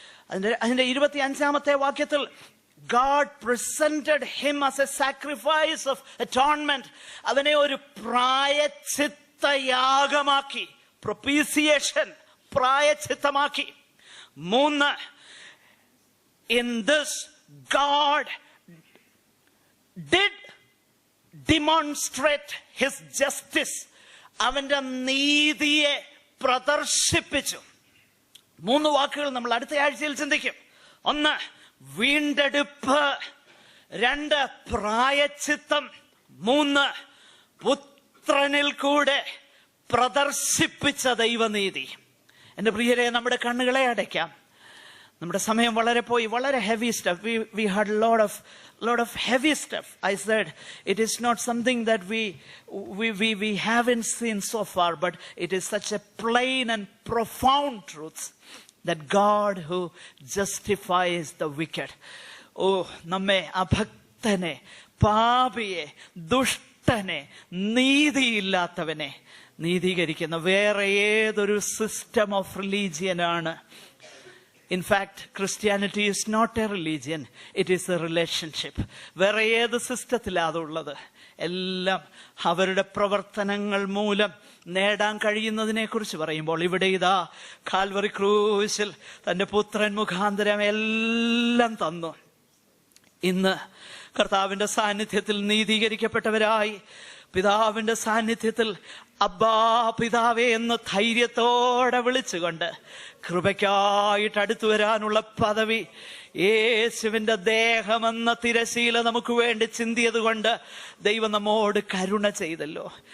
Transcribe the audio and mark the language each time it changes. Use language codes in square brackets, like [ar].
[ml] അതിന്റെ 25-ാമത്തെ വാക്യത്തിൽ [en] God presented him as a sacrifice of atonement. [ml] അവനെ ഒരു പ്രായശ്ചിത്തയാഗമാക്കി, propitiation, പ്രായശ്ചിത്തമാക്കി. [en] 3, in this God did demonstrate his justice. [ml] അവന്റെ നീതിയെ പ്രദർശിപ്പിച്ചു. 3 വാക്കുകൾ നമ്മൾ അടുത്ത ആഴ്ചയിൽ ചിന്തിക്കും. 1, വീണ്ടെടുപ്പ്. 2, പ്രായശ്ചിത്തം. 3, പുത്രനിൽ കൂടെ പ്രദർശിപ്പിച്ച ദൈവനീതി. എന്റെ പ്രിയരെ, നമ്മുടെ കണ്ണുകളെ അടയ്ക്കാം. നമ്മുടെ സമയം വളരെ പോയി. വളരെ [en] Heavy stuff. We had a lot of heavy stuff. I said it is not something that we haven't seen so far, but it is such a plain and profound truth that God who justifies the wicked. [ml] നമ്മെ അഭക്തനെ, പാപിയെ, ദുഷ്ടനെ, നീതിയില്ലാത്തവനെ നീതീകരിക്കുന്ന വേറെ ഏതൊരു [en] System of റിലീജിയനാണ്? In fact, Christianity is not a religion, it is a relationship. [ml] വേറെ ഏത് സിസ്റ്റത്തിലാണ് അതുള്ളത്? എല്ലാം അവരുടെ പ്രവർത്തനങ്ങൾ മൂലം നേടാൻ കഴിയുന്നതിനെ കുറിച്ച് പറയുമ്പോൾ ഇവിടെ ഇതാ കാൽവറി ക്രൂശിൽ തന്റെ പുത്രൻ മുഖാന്തരം എല്ലാം തന്നു. ഇന്ന് കർത്താവിന്റെ സാന്നിധ്യത്തിൽ നീതീകരിക്കപ്പെട്ടവരായി പിതാവിന്റെ സാന്നിധ്യത്തിൽ അബ്ബാ പിതാവേ എന്ന് ധൈര്യത്തോടെ വിളിച്ചുകൊണ്ട് കൃപയ്ക്കായിട്ട് അടുത്തു വരാനുള്ള പദവി യേശുവിന്റെ ദേഹമെന്ന തിരശീല നമുക്ക് വേണ്ടി ചിന്തിയത് കൊണ്ട് ദൈവം നമ്മോട് കരുണ ചെയ്തല്ലോ.